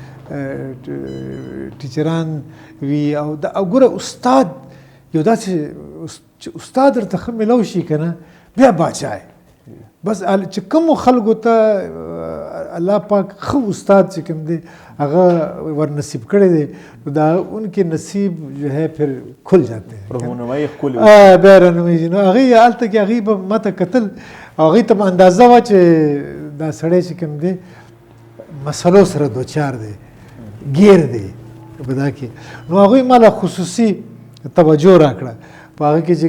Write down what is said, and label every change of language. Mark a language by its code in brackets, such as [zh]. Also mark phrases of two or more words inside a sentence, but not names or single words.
[ps] ټیچران وي او ګوره استاد یو داسې چې استاد درته ښه میلاو شي که نه بیا باچا بس چې کومو خلکو ته الله پاک ښه استاد چې کوم دی هغه ور نصیب کړی دی دا [ur] ان کے نصیب جو ہے پھر کھل جاتے ہیں [ps] بیا رهنمایي نو هغې هلته کې هغې به ما ته کتل او هغې ته به اندازه وه چې دا سړی چې کوم دی مسلو سره دوچار دی ګیر دی په دا کې نو هغوی ما له خصوصي توجه راکړه په هغه کې چې